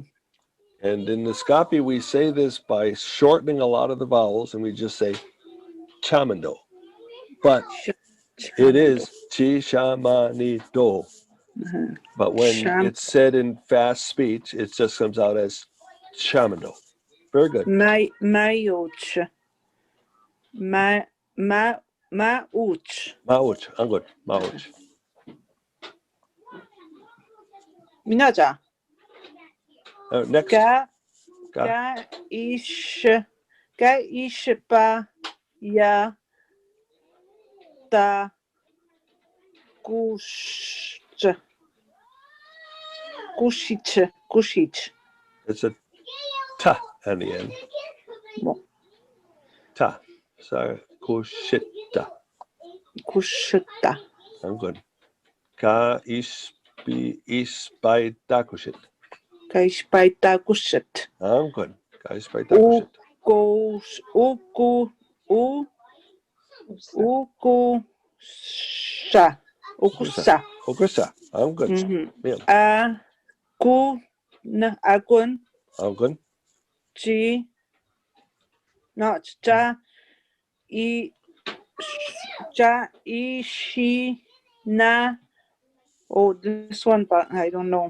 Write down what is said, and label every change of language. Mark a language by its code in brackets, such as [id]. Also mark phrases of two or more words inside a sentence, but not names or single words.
[en] And in Naskapi, we say this by shortening a lot of the vowels, and we just say chamando. But it is chishamanito. But when it's said in fast speech, it just comes out as chamando. Very good. [nsk] Mauch. Mauch. Angun. Mauch. Minaja. [en] Next. [nsk] Ga ish ba ya ta kushich. [en] It's a ta at the end. Ta. Sorry. Kushita. [nsk] Kushita. [en] I'm good. [nsk] Ka ispitakushit. Kaispitakushit. Good. Ka ispitakushit. Ukusha. Ukusa. Okusa. [en] Good. Mm-hmm. Yeah. [nsk] Akun. [en] Good. [nsk] Chi. No, ishi na. [en] Oh, this one, but I don't know.